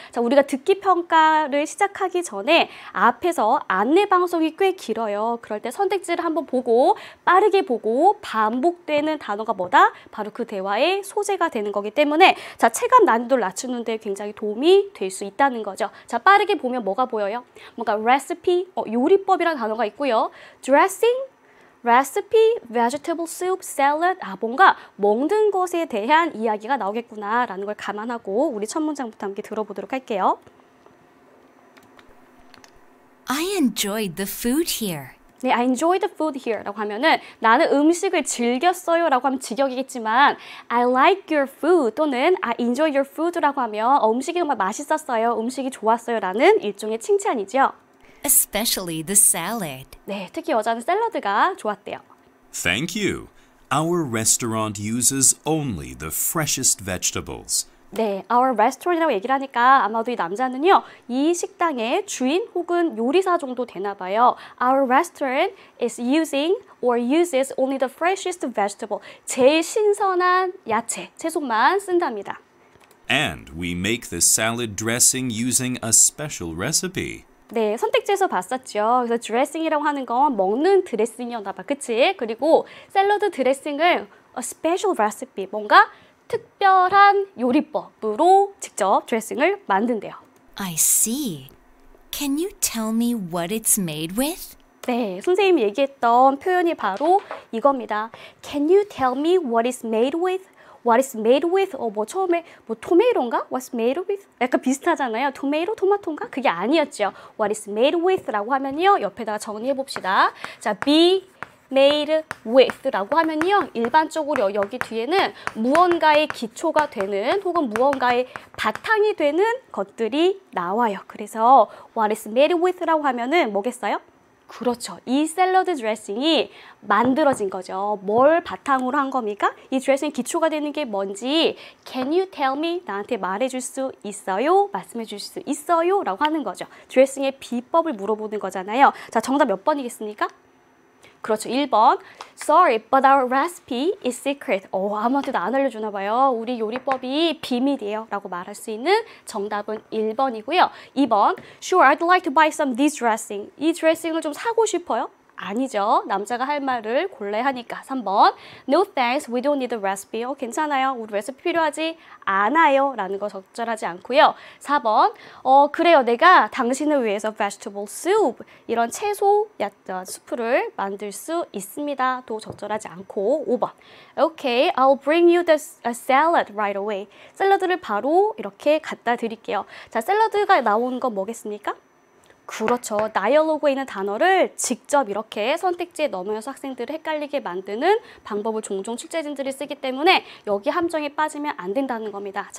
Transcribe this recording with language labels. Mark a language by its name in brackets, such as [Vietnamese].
[Korean] 자, 우리가 듣기 평가를 시작하기 전에 앞에서 안내 방송이 꽤 길어요. 그럴 때 선택지를 한번 보고 빠르게 보고 반복되는 단어가 뭐다? 바로 그 대화의 소재가 되는 거기 때문에 자, 체감 난이도를 낮추는 데 굉장히 도움이 될 수 있다는 거죠. 자, 빠르게 보면 뭐가 보여요? 뭔가 recipe, 요리법이라는 단어가 있고요. dressing, recipe, vegetable soup, salad. 뭔가 먹는 것에 대한 이야기가 나오겠구나라는 걸 감안하고 우리 첫 문장부터 함께 들어보도록 할게요. [English] I enjoyed the food here. [Korean] 네, [English] I enjoyed the food here [Korean] 라고 하면은 나는 음식을 즐겼어요 라고 하면 직역이겠지만 [English] I like your food [Korean] 또는 [English] I enjoy your food [Korean] 라고 하면 음식이 정말 맛있었어요, 음식이 좋았어요 라는 일종의 칭찬이죠. [English] Especially the salad. [Korean] 네, 특히 여자는 샐러드가 좋았대요. [English] Thank you. Our restaurant uses only the freshest vegetables. [Korean] 네, [English] our restaurant [Korean] 이라고 얘기를 하니까 아마도 이 남자는요, 이 식당의 주인 혹은 요리사 정도 되나 봐요. [English] Our restaurant is using or uses only the freshest vegetable. [Korean] 제일 신선한 야채, 채소만 쓴답니다. [English] And we make the salad dressing using a special recipe. [Korean] 네, 선택지에서 봤었죠. 그래서 드레싱이라고 하는 건 먹는 드레싱이었나 봐, 그치? 그리고 샐러드 드레싱을 [English] a special recipe, [Korean] 뭔가 특별한 요리법으로 직접 드레싱을 만든대요. [English] I see. Can you tell me what it's made with? [Korean] 네, 선생님이 얘기했던 표현이 바로 이겁니다. [English] Can you tell me what it's made with? What is made with? [Korean] 처음에 토메이토인가? [English] What's made with? [Korean] 약간 비슷하잖아요. 토마토인가? 그게 아니었죠. [English] What is made with? [Korean] 라고 하면요, 옆에다가 정리해 봅시다. 자, [English] be made with [Korean] 라고 하면요, 일반적으로 여기 뒤에는 무언가의 기초가 되는 혹은 무언가의 바탕이 되는 것들이 나와요. 그래서 [English] what is made with [Korean] 라고 하면은 뭐겠어요? 그렇죠. 이 샐러드 드레싱이 만들어진 거죠. 뭘 바탕으로 한 겁니까? 이 드레싱 기초가 되는 게 뭔지 [English] Can you tell me? [Korean] 나한테 말해줄 수 있어요? 말씀해줄 수 있어요? 라고 하는 거죠. 드레싱의 비법을 물어보는 거잖아요. 자, 정답 몇 번이겠습니까? 그렇죠. 1번. [English] Sorry, but our recipe is secret. [Korean] 아무한테도 안 알려주나 봐요. 우리 요리법이 비밀이에요 라고 말할 수 있는 정답은 1번이고요. 2번. [English] Sure, I'd like to buy some this dressing. [Korean] 이 드레싱을 좀 사고 싶어요? 아니죠. 남자가 할 말을 골라야 하니까. 3번. [English] No thanks, we don't need a recipe. [Korean] 괜찮아요. 우리 레시피 필요하지 않아요. 라는 거 적절하지 않고요. 4번. 그래요. 내가 당신을 위해서 vegetable soup, 이런 채소 수프를 만들 수 있습니다. 또 적절하지 않고. 5번. [English] Okay, I'll bring you the salad right away. [Korean] 샐러드를 바로 이렇게 갖다 드릴게요. 자, 샐러드가 나오는 건 뭐겠습니까? 그렇죠. 다이얼로그에 있는 단어를 직접 이렇게 선택지에 넣으면서 학생들을 헷갈리게 만드는 방법을 종종 출제진들이 쓰기 때문에 여기 함정에 빠지면 안 된다는 겁니다.